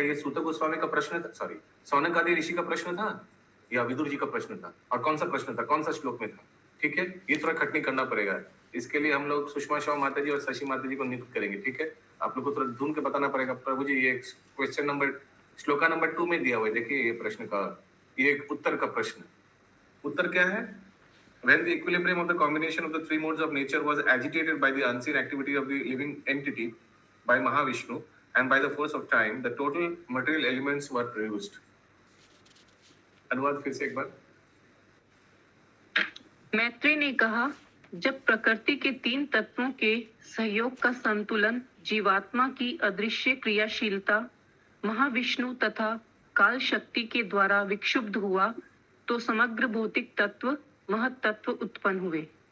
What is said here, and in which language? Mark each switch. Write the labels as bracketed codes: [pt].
[hi] ये सूत गोस्वामी का प्रश्न था, सॉरी, सौनक आदि ऋषि का प्रश्न था या विदुर जी का प्रश्न था, और कौन सा प्रश्न था, कौन सा श्लोक में था। ठीक है, ये थोड़ा खटनी करना पड़ेगा। इसके लिए हम लोग सुषमा शाह माता जी और शशि माता जी को नियुक्त करेंगे। ठीक है, आप लोग को थोड़ा ढूंढ के बताना पड़ेगा। प्रभु जी, ये क्वेश्चन नंबर श्लोका नंबर 2 में दिया हुआ है, देखिए ये प्रश्न का, ये उत्तर का प्रश्न। उत्तर क्या है? [en] When the equilibrium of the combination of the three modes of nature was agitated by the unseen activity of the living entity, by Mahavishnu, and by the force of time, the total material elements were produced. [hi] अनुवाद फिर से एक बार। मैत्रेय ने कहा, जब प्रकृति के 3 तत्वों के सहयोग का संतुलन, जीवात्मा की अदृश्य क्रियाशीलता, महाविष्णु तथा काल शक्ति के द्वारा विक्षुब्ध हुआ, तो समग्र भौतिक तत्व महत तत्व उत्पन्न हुए।